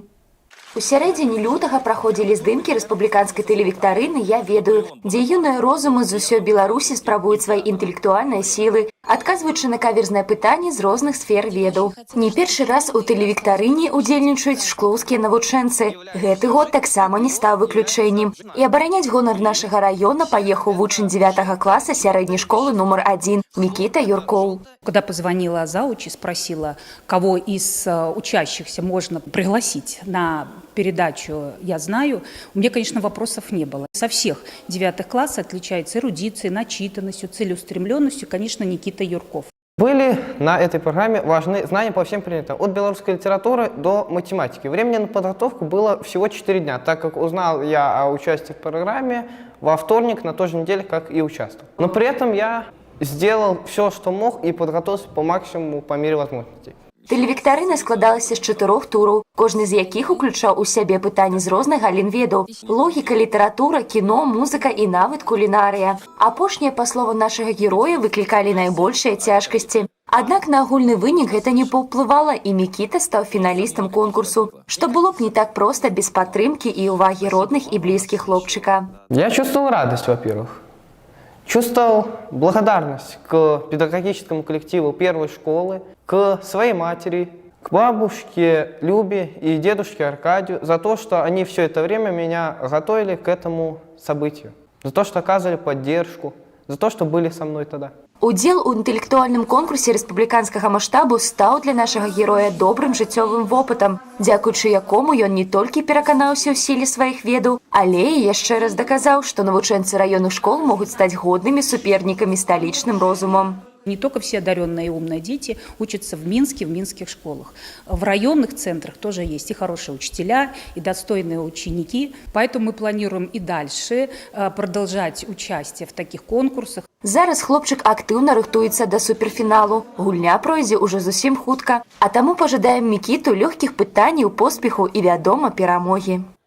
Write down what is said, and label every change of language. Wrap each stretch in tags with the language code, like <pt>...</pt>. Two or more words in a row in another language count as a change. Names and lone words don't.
<be>У сярэдзіне лютага праходзілі здымкі рэспубліканскай тэлевіктарыны «Я ведаю», дзе юныя розумы з усёй Беларусі спрабуюць свае інтэлектуальныя сілы, адказваючы на каверзныя пытанні з розных сфер ведаў. Не першы раз у тэлевіктарыне удзельнічаюць шклоўскія навучэнцы. Гэты год таксама не стаў выключэннем. І абараняць гонар нашага раёна паехаў вучань 9 класа сярэдняй школы нумар 1 Микита Юркоў.</be> <ru>Когда позвонила зауч и спросила, кого из учащихся можно пригласить на передачу «Я знаю», у меня, конечно, вопросов не было. Со всех 9 классов отличается эрудицией, начитанностью, целеустремленностью, конечно, Никита Юрков. Были на этой программе важны знания по всем предметам, от белорусской литературы до математики. Времени на подготовку было всего 4 дня, так как узнал я о участии в программе во вторник на той же неделе, как и участвовал. Но при этом я сделал все, что мог, и подготовился по максимуму по мере возможностей.</ru> <be>Тэлевіктарына складалася з 4 тураў, кожны з якіх уключаў у сябе пытанні з розных галін ведаў: логіка, літаратура, кіно, музыка і нават кулінарыя. Апошнія, па словам нашага героя, выклікалі найбольшыя цяжкасці. Аднак на агульны вынік гэта не паўплывала, і Мікіта стаў фіналістам конкурсу, што было б не так проста без падтрымкі і ўвагі родных і блізкіх хлопчыка.</be> <ru>Я чувствовал радость, во-первых. Чувствовал благодарность к педагогическому коллективу первой школы, к своей матери, к бабушке Любе и дедушке Аркадию за то, что они все это время меня готовили к этому событию, за то, что оказывали поддержку, за то, что были со мной тогда.</ru> <be>Удзел у інтэлектуальным конкурсе рэспубліканскага маштабу стаў для нашага героя добрым жыццёвым вопытам, дзякуючы якому ён не толькі пераканаўся ў сіле сваіх ведаў, але і яшчэ раз даказаў, што навучэнцы раённых школ могуць стаць годнымі супернікамі сталічным розумам.</be> <ru>Не только все одаренные и умные дети учатся в минских школах. В районных центрах тоже есть и хорошие учителя, и достойные ученики. Поэтому мы планируем и дальше продолжать участие в таких конкурсах.</ru> <be>Зараз хлопчык актыўна рыхтуецца да суперфіналу. Гульня пройдзе ўжо зусім хутка. А таму пажадаем Мікіту лёгкіх пытанняў, поспеху і, вядома, перамогі.</be>